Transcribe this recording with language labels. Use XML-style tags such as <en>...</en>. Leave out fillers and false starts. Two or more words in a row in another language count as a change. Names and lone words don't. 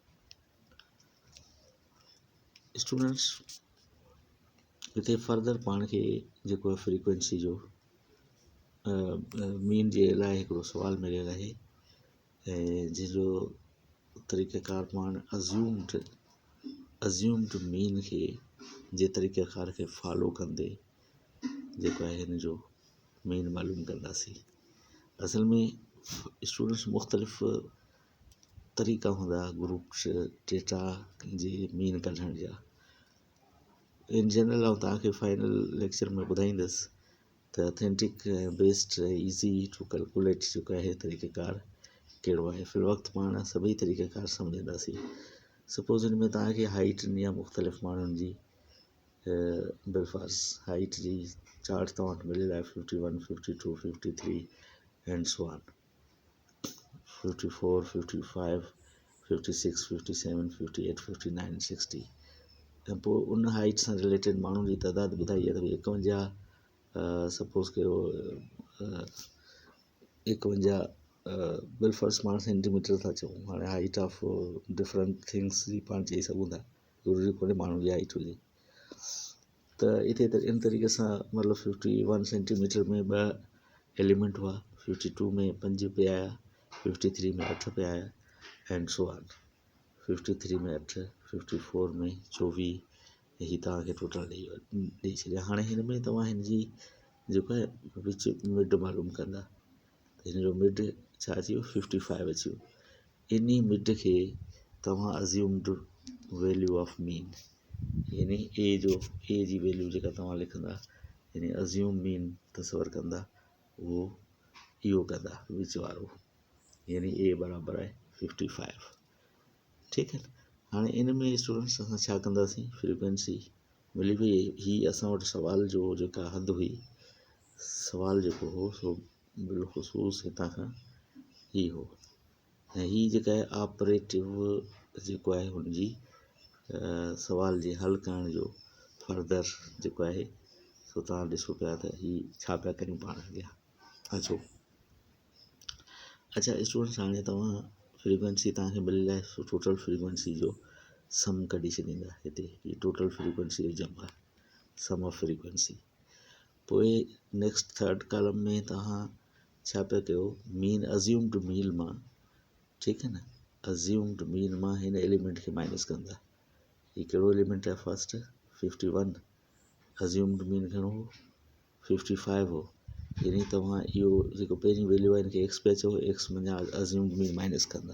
<sd>स्टूडेंट्स, हिते फर्दर पाण खे जेको आहे फ्रीक्वेंसी जो मीन जे लाइ हिकिड़ो सुवाल मिलियल आहे, ऐं जंहिंजो तरीक़ेकार पाण</sd> <en>assumed mean</en> <sd>खे जे तरीक़ेकार खे फॉलो कंदे जेको आहे हिन जो मीन मालूम कंदासीं। असल में स्टूडेंट्स मुख़्तलिफ़ तरीक़ा हूंदा</sd> <en>groups data</en> <sd>जे मीन कढण जा।</sd> <en>in general</en> <sd>आउं तव्हांखे</sd> <en>final lecture</en> <sd>में ॿुधाईंदुसि त</sd> <en>authentic based easy to calculate</en> <sd>जेको आहे तरीक़ेकार कहिड़ो आहे। फ़िलवक़्तु पाण सभई तरीक़ेकार सम्झंदासीं। सपोज़ हिन में तव्हांखे हाइट या मुख़्तलिफ़ माण्हुनि जी बिलफर्ज़ हाइट जी चार्ट तव्हां वटि मिलियल आहे 51, 52, 53</sd> <en>and so on,</en> <sd>54, 55, 56, 57, 58, 59, 60, ऐं पोइ उन हाइट सां रिलेटेड माण्हुनि जी तइदाद ॿुधाई आहे त 51 सपोज़ कयो 51 बिलफर्ज़ पाण सेंटीमीटर था चऊं। हाणे</sd> <en>height of different things</en> <sd>जी पाण चई सघूं था, ज़रूरी कोन्हे माण्हू जी हाइट हुजे। त हिते त इन तरीक़े सां मतिलबु 51 सेंटीमीटर में 2 एलिमेंट हुआ, 52 में 5 पिया आया, 53 में 8 पिया आया</sd> <en>and so on,</en> <sd>53 में 8, 54 में 24, ही तव्हांखे टोटल ॾेई छॾिया। हाणे हिन में तव्हां हिन जी जेको आहे विच मिड मालूम कंदा, त हिन जो मिड छा अची वियो 55 अची वियो। इन मिड खे तव्हां</sd> <en>assumed value of mean</en> <sd>यानी ए जी वैल्यू जेका तव्हां लिखंदा यानी</sd> <en>assume mean</en> <sd>तसवर कंदा उहो इहो कंदा विच वारो यानी ए बराबरि आहे 55। ठीकु आहे न। हाणे इन में स्टूडेंट्स असां छा कंदासीं फ्रीक्वेंसी मिली वई ही असां वटि सवाल जो जेका हद हुई सवाल जेको हो सो बिलख़ुसूस हितां खां ही हो ऐं ही जेका आहे ऑपरेटिव जेको आहे हुनजी सवाल जे हल करण जो फर्दर जेको आहे सो तव्हां ॾिसो पिया त ही छा पिया करियूं पाण अॻियां। अच्छा स्टूडेंट्स हाणे तव्हां फ्रीक्वेंसी तव्हांखे मिलियल आहे सो</sd> <en>total frequency</en> <sd>जो सम कढी छॾींदा हिते ही</sd> <en>total frequency</en> <sd>जो जमा</sd> <en>sum of frequency.</en> <sd>पोइ</sd> <en>next third column</en> <sd>में तव्हां छा पिया कयो</sd> <en>mean assumed mean</en> <sd>मां ठीकु आहे न</sd> <en>assumed mean</en> <sd>मां हिन एलिमेंट खे माइनस कंदा। ही कहिड़ो एलिमेंट आहे</sd> <en>first 51 assumed mean</en> <sd>घणो हो 55 हो यानी तव्हां इहो जेको पहिरीं वैल्यू आहे हिनखे एक्स पिया चओ एक्स मां</sd> <en>assumed mean</en> <sd>माइनस कंदा।</sd>